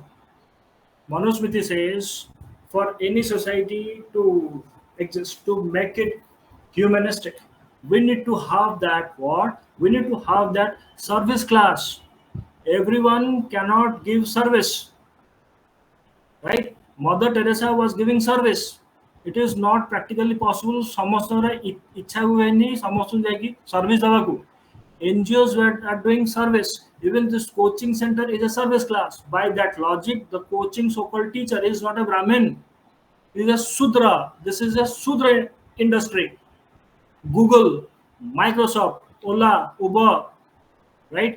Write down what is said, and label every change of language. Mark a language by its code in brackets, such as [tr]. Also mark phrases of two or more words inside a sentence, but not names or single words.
[en] Manusmriti says, for any society to exist, to make it humanistic, we need to have that what? We need to have that service class. Everyone cannot give service. Right? Mother Teresa was giving service. It is not practically possible. [or] ସମସ୍ତଙ୍କର ଇଚ୍ଛା ହୁଏନି ସମସ୍ତଙ୍କୁ ଯାଇକି service ଦେବାକୁ. [en] NGOs are doing service. Even this coaching center is a service class. By that logic, the coaching so-called teacher is not a Brahmin. He is a Sudra. This is a Sudra industry. Google, Microsoft, Ola, Uber, right?